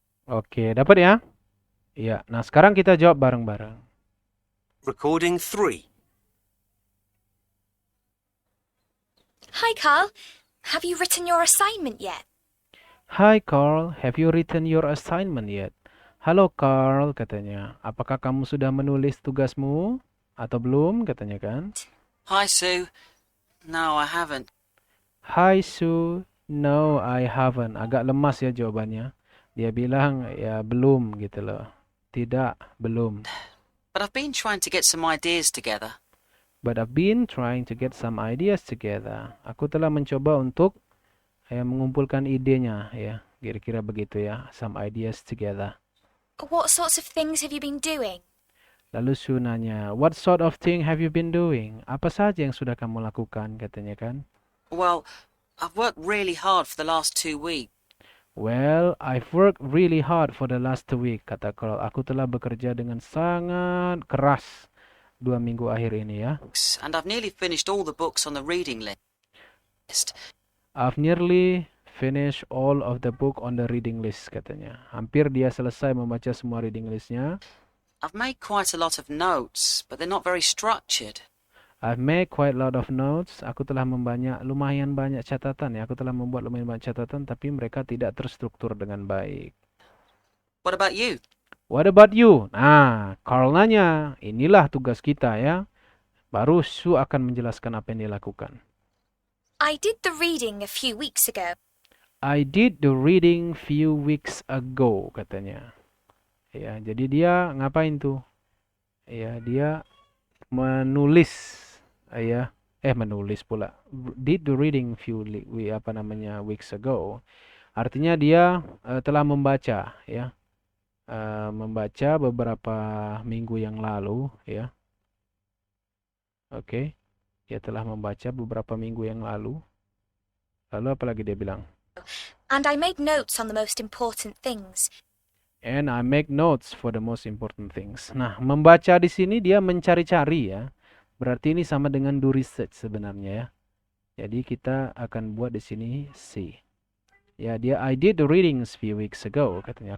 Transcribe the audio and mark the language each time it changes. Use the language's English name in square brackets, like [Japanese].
[Indonesian] Oke, dapat ya? Iya. Nah, sekarang kita jawab bareng-bareng. [English] Recording 3. Hi, Carl. Have you written your assignment yet? Hi Carl, have you written your assignment yet? [Indonesian] Halo Carl, katanya. Apakah kamu sudah menulis tugasmu? Atau belum, katanya kan? [English] Hi, Sue. No, I haven't. Hi Sue, no I haven't. [Indonesian] Agak lemas ya jawabannya. Dia bilang ya belum gitu loh. Tidak, belum. [English] But I've been trying to get some ideas together. But I've been trying to get some ideas together. [Indonesian] Aku telah mencoba untuk ya, mengumpulkan idenya ya, kira-kira begitu ya, [English] some ideas together. What sorts of things have you been doing? [Indonesian] Lalu Sue nanya, [English] what sort of thing have you been doing? [Indonesian] Apa saja yang sudah kamu lakukan, katanya kan. [English] Well, I've worked really hard for the last 2 weeks. Well, I've worked really hard for the last week, [Indonesian] kata Carl. Aku telah bekerja dengan sangat keras 2 minggu akhir ini ya. [English] And I've nearly finished all the books on the reading list. I've nearly finished all of the book on the reading list, [Indonesian] katanya. Hampir dia selesai membaca semua reading listnya. [English] I've made quite a lot of notes, but they're not very structured. I've made quite a lot of notes. [Indonesian] Aku telah lumayan banyak catatan ya. Aku telah membuat lumayan banyak catatan, tapi mereka tidak terstruktur dengan baik. [English] What about you? What about you? [Indonesian] Nah, Carl nanya, inilah tugas kita ya. Baru Sue akan menjelaskan apa yang dia lakukan. [English] I did the reading a few weeks ago. I did the reading few weeks ago, [Indonesian] katanya. Ya, jadi dia ngapain tuh? Ya, dia menulis menulis pula. [English] Did the reading weeks ago. [Indonesian] Artinya dia telah membaca ya. Membaca beberapa minggu yang lalu ya. Oke. Dia telah membaca beberapa minggu yang lalu. Lalu apa lagi dia bilang? [English] And I made notes on the most important things. And I make notes for the most important things. [Indonesian] Nah, membaca di sini dia mencari-cari ya. Berarti ini sama dengan do research sebenarnya ya. Jadi kita akan buat di sini C. Ya, dia [English] I did the readings few weeks ago, [Indonesian] katanya.